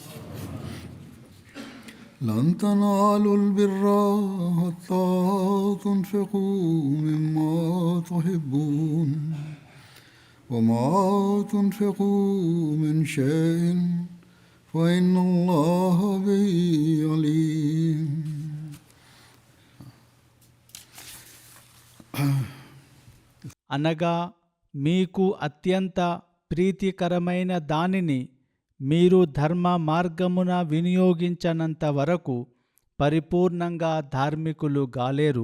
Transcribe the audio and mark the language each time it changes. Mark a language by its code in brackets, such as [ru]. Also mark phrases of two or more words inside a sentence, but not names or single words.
[ar] لن تنالوا البر حتى تنفقوا مما تحبون وما تنفقوا من شيء فإن الله به عليم. [te] అనగా మీకు అత్యంత ప్రీతికరమైన దానిని మీరు ధర్మ మార్గమున వినియోగించనంత వరకు పరిపూర్ణంగా ధార్మికులు గాలేరు.